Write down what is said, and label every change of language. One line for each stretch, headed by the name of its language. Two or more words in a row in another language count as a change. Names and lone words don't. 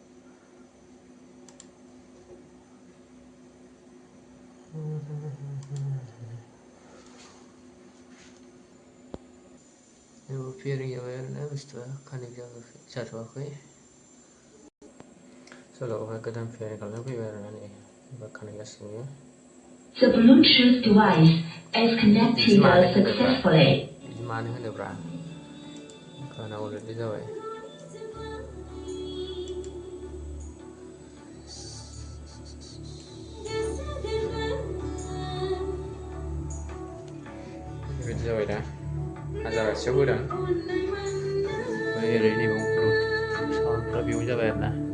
Bodo: पेरिं जाबाय आरोना बुस्थुआ कानेक्ट जाथ'वाखै सोलाबोबा गोदान पेरिं खालामना फैबाय आरोना नै एबार कानेक्ट जासिगोन
English: The Bluetooth device is connected successfully.
Bodo: बिदि मानो होनोब्रा गाना अलरेडि जाबाय बेबायदि जाबाय दा हाजारासेयाव होदों ओमफ्राय ओरै नैबाव साउन्डफ्रा बेयाव जाबाय आरोना